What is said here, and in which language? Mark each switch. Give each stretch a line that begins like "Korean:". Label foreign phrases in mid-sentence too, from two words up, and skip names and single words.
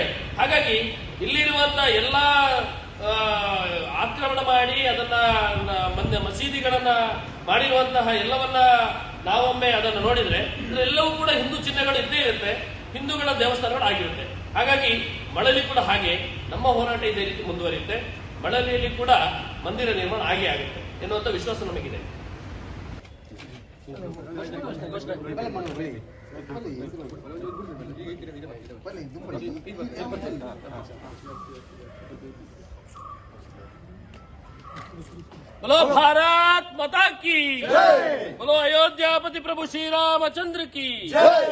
Kannada: ಹಾಗಾಗಿ ಇಲ್ಲಿರುವಂತಹ ಎಲ್ಲಾ ಆಕ್ರಮಣ ಮಾಡಿ ಅದನ್ನ ಮಸೀದಿಗಳನ್ನ ಮಾಡಿರುವಂತಹ ಎಲ್ಲವನ್ನ ನಾವೊಮ್ಮೆ ಅದನ್ನು ನೋಡಿದ್ರೆ ಎಲ್ಲವೂ ಕೂಡ ಹಿಂದೂ ಚಿಹ್ನೆಗಳು ಇದ್ದೇ ಇರುತ್ತೆ, ಹಿಂದೂಗಳ ದೇವಸ್ಥಾನಗಳು ಆಗಿರುತ್ತೆ. ಹಾಗಾಗಿ ಮಳಲಿ ಕೂಡ ಹಾಗೆ ನಮ್ಮ ಹೋರಾಟ ಇದೇ ರೀತಿ ಮುಂದುವರಿಯುತ್ತೆ. ಮಳಲಿಯಲ್ಲಿ ಕೂಡ ಮಂದಿರ ನಿರ್ಮಾಣ ಆಗೇ ಆಗುತ್ತೆ ಎನ್ನುವಂತ ವಿಶ್ವಾಸ ನಮಗಿದೆ.
Hindi: बोलो भारत माता की जय, बोलो अयोध्यापति प्रभु श्री रामचंद्र की जय,